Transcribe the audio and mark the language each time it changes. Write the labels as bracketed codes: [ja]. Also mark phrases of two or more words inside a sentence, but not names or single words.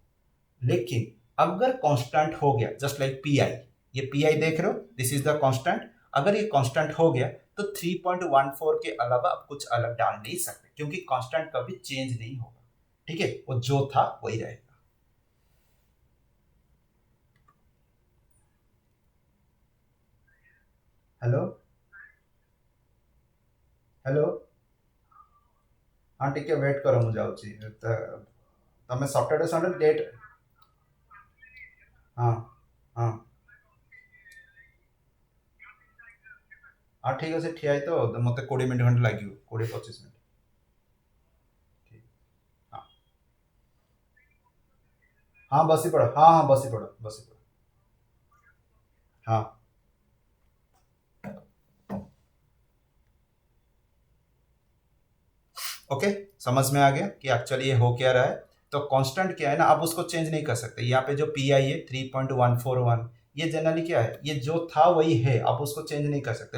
[hi] लेकिन अगर कांस्टेंट हो गया, [en] just like [hi] पी आई, ये पी आई देख रहे हो, [en] this is the constant, [hi] अगर ये कांस्टेंट हो गया तो 3.14 के अलावा आप कुछ अलग डाल नहीं सकते, क्योंकि कांस्टेंट कभी चेंज नहीं होगा, ठीक है, वो जो था वही रहेगा। हेलो, हेलो, हाँ ठीक है, वेट करो, [or] ମୁଁ ଯାଉଛି ତମେ [en] Saturday Sunday date, [or] ହଁ ହଁ ହଁ ଠିକ୍ ଅଛି, ଠିଆ ହେଇତ, ମୋତେ 20 ମିନିଟ୍ ଖଣ୍ଡେ ଲାଗିବ, 20 25 ମିନିଟ୍। ଠିକ୍, ହଁ ହଁ ବସି ପଡ଼, ହଁ ହଁ ବସି ପଡ଼, ବସି ପଡ଼, [hi] हाँ। ओके, समझ में आ गया कि एक्चुअली ये हो क्या रहा है। तो कांस्टेंट क्या है ना, आप उसको चेंज नहीं कर सकते। यहाँ पे जो पी आई है 3.141, ये जनरली क्या है, ये जो था वही है, आप उसको चेंज नहीं कर सकते।